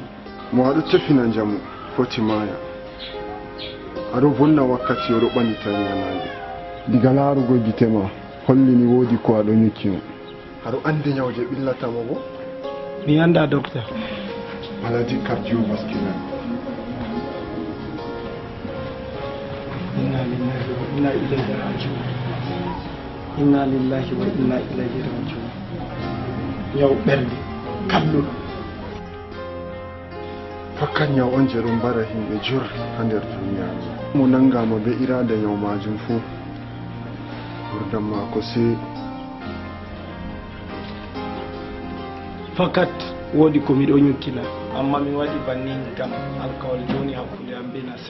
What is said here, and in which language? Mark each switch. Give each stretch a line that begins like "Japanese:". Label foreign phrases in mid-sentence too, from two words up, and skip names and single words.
Fula: Mo aɗo tefina njamu foti maya aɗo vonna wakkati oɗo ɓanita ñanade diga laarugo gite ma hollini woodi ko aɗo ñukkino. Aɗo andi ñawje ɓillatama bo? Mi anda docteur.
French: Maladie cardiovasculaire.
Arabic: إنا لله وإنا إليه راجعون. إنا لله وإنا إليه راجعون.
Fula: Yaw ɓerde kalluɗo. Fakkan yaw on je ɗum mbara himɓe jur ha nder duniya. Mo nangama be irada yaw majum fuu ɓurdam mako sei fakat wodi ko miɗo ñukkila amma mi waɗi bannin gam alkawal joni hakkude am be Nasser.